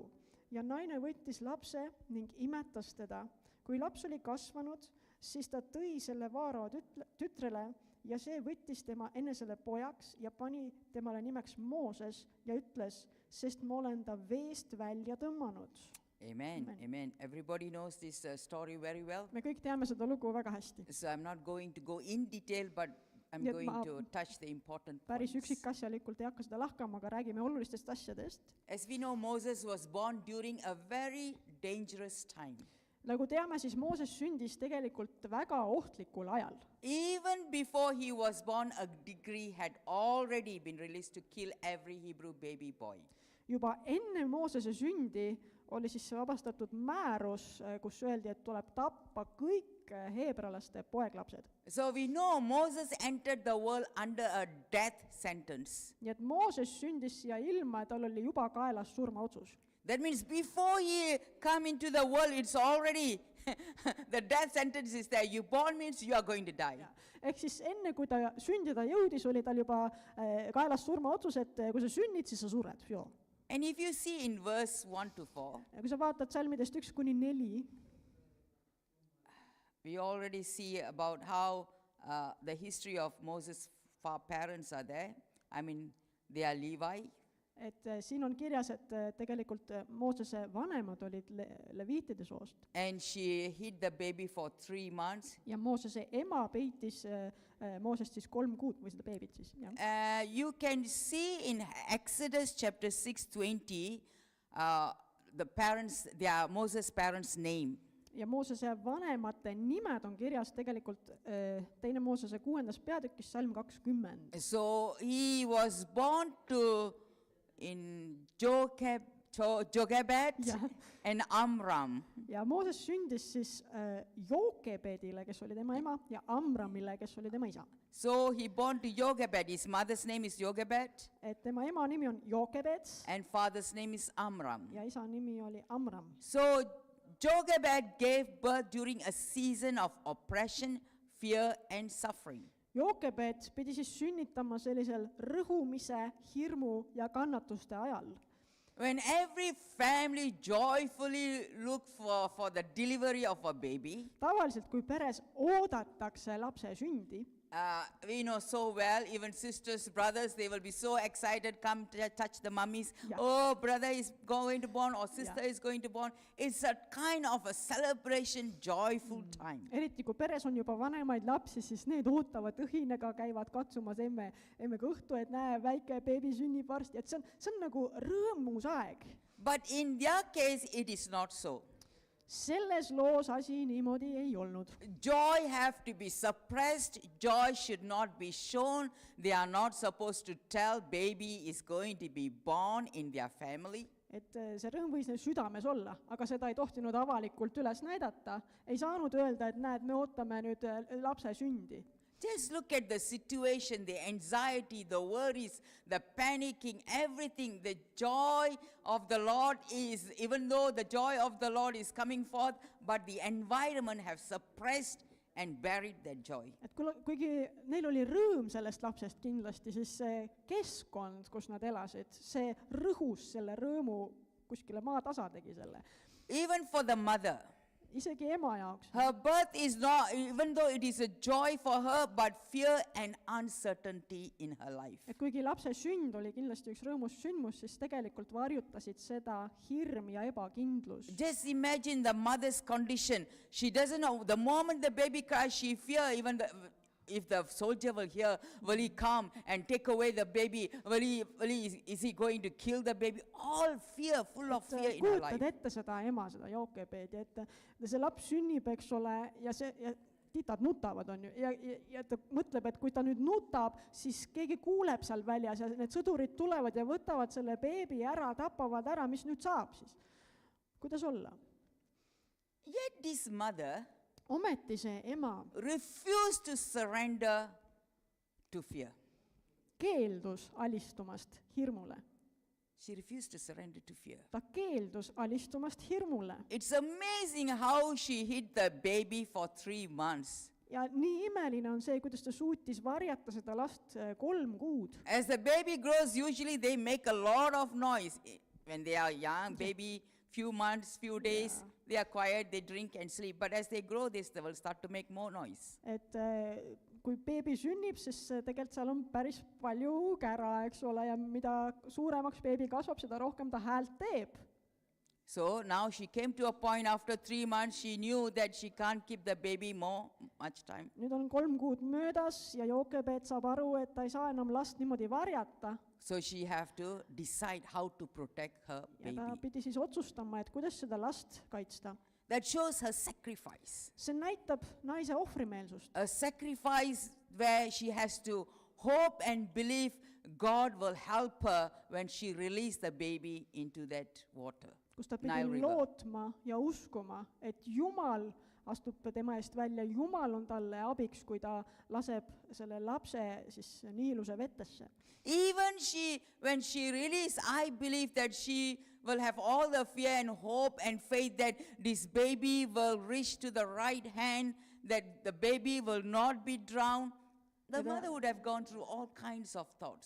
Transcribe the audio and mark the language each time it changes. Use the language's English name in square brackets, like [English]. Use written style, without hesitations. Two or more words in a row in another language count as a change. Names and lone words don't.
[Estonian] Ja naine võttis lapse ning imetas teda. Kui laps oli kasvanud, siis ta tõi selle Vaarao tütrele ja see võttis tema enesele pojaks ja pani temale nimeks Mooses ja ütles, sest ma olen ta veest välja tõmmanud. Amen. [English] Everybody knows this story very well. [Estonian] Me kõik teame seda lugu väga hästi. [English] So I'm not going to go in detail, but I'm [Estonian] Nii et [English] going [Estonian] ma [English] to touch the important [Estonian] päris [English] points. [Estonian] üksikasjalikult ei hakka seda lahkama, aga räägime olulistest asjadest. [English] As we know, Moses was born during a very dangerous time. [Estonian] Nagu teame, siis Mooses sündis tegelikult väga ohtlikul ajal. [English] Even before he was born, a decree had already been released to kill every Hebrew baby boy. [Estonian] Juba enne Moosese sündi oli siis vabastatud määrus, kus öeldi, et tuleb tappa kõik heebralaste poeglapsed. [English] So we know Moses entered the world under a death sentence. [Estonian] Nii et Mooses sündis siia ilma, tal oli juba kaelas surmaotsus. [English] That means before he come into the world, it's already, the death sentence is there. You born means you are going to die. [Estonian] Ehk siis enne, kui ta sündida jõudis, oli tal juba kaelas surmaotsus, et kui sa sünnid, siis sa sured. Joo. [English] And if you see in verse 1 to 4, [Estonian] Ja kui sa vaatad salmidest 1-4, [English] we already see about how the history of Moses' parents are there. I mean, they are Levi. [Estonian] et siin on kirjas, et tegelikult Moosese vanemad olid leviitide soost [English] And she hid the baby for 3 months. [Estonian] ja Moosese ema peitis Moosest siis 3 kuud või seda beebit siis. Jah. [English] You can see in Exodus chapter 6:20, the parents, their Moses' parents' name. [Estonian] Ja Moosese vanemate nimed on kirjas tegelikult teine Moosese 6. peatükis, salm 20. [English] So he was born to in Jochebed Yeah. and Amram. [Estonian] Ja Mooses sündis siis Jookebedile, kes oli tema ema, ja Amramile, kes oli tema isa. [English] So he born to Jochebed. His mother's name is Jochebed [Estonian] Et tema ema nimi on Jookebed [English] and father's name is Amram. [Estonian] ja isa nimi oli Amram. [English] So Jochebed gave birth during a season of oppression, fear and suffering. [Estonian] Jookebed pidi siis sünnitama sellisel rõhumise, hirmu ja kannatuste ajal. [English] When every family joyfully look for the delivery of a baby, [Estonian] Tavaliselt, kui peres oodatakse lapse sündi, [English] we know so well, even sisters, brothers, they will be so excited, come to touch the mummies. Yeah. Oh, brother is going to born or sister Yeah. is going to born. It's a kind of a celebration, joyful time. [Estonian] eriti kui peres on juba vanemaid lapsi, siis need ootavad õhinega, käivad katsumas emme kõhtu, et näe, väike beebi sünnib varsti, et see on nagu rõõmus aeg. [English] But in their case, it is not so. [Estonian] Selles loos asi niimoodi ei olnud. [English] Joy have to be suppressed. Joy should not be shown. They are not supposed to tell baby is going to be born in their family. [Estonian] Et see rõõm võis neil südames olla, aga seda ei tohtinud avalikult üles näidata. Ei saanud öelda, et näed, me ootame nüüd lapse sündi. [English] Just look at the situation, the anxiety, the worries, the panicking, everything. The joy of the Lord is, even though the joy of the Lord is coming forth, but the environment have suppressed and buried that joy. [Estonian] Et kuigi neil oli rõõm sellest lapsest kindlasti, siis see keskkond, kus nad elasid, see rõhus selle rõõmu kuskile maatasa tegi selle. [English] Even for the mother, [Estonian] Isegi ema jaoks. [English] her birth is not, even though it is a joy for her, but fear and uncertainty in her life. [Estonian] Et kuigi lapse sünd oli kindlasti üks rõõmus sündmus, siis tegelikult varjutasid seda hirm ja ebakindlus. [English] Just imagine the mother's condition. She doesn't know. The moment the baby cries, she fear even if the soldier will hear, will he come and take away the baby? Is he going to kill the baby? All fear, full of fear in her [Estonian] Kujutad [English] life. [Estonian] ette seda ema, seda Jookebeedi, et see laps sünnib, eks ole, ja titad nutavad, on ju, ja ta mõtleb, et kui ta nüüd nutab, siis keegi kuuleb seal väljas ja need sõdurid tulevad ja võtavad selle beebi ära, tapavad ära, mis nüüd saab siis? Kuidas olla? [English] Yet this mother [Estonian] Ometi see ema [English] refused to surrender to fear. [Estonian] keeldus alistumast hirmule. [English] She refused to surrender to fear. [Estonian] Ta keeldus alistumast hirmule. [English] It's amazing how she hid the baby for 3 months. [Estonian] Ja nii imeline on see, kuidas ta suutis varjata seda last 3 kuud. [English] As the baby grows, usually they make a lot of noise. When they are young, baby, few months, few days, they are quiet, they drink and sleep. But as they grow, they will start to make more noise. [Estonian] Et kui beebi sünnib, siis tegelikult seal on päris palju kära, eks ole, ja mida suuremaks beebi kasvab, seda rohkem ta häält teeb. [English] So now she came to a point after 3 months, she knew that she can't keep the baby much time. [Estonian] nüüd on 3 kuud möödas ja Jookebed saab aru, et ta ei saa enam last niimoodi varjata [English] So she have to decide how to protect her [Estonian] ja ta [English] baby. [Estonian] pidi siis otsustama, et kuidas seda last kaitsta. [English] That shows her sacrifice. [Estonian] see näitab naise ohvrimeelsust. [English] A sacrifice where she has to hope and believe God will help her when she release the baby into that water. [Estonian] kus ta Nile pidi River. lootma ja uskuma, et Jumal astub tema eest välja, Jumal on talle abiks, kui ta laseb selle lapse siis Niiluse vetesse. [English] Even when she released, I believe that she will have all the fear and hope and faith that this baby will reach to the right hand, that the baby will not be drowned. The mother would have gone through all kinds of thoughts.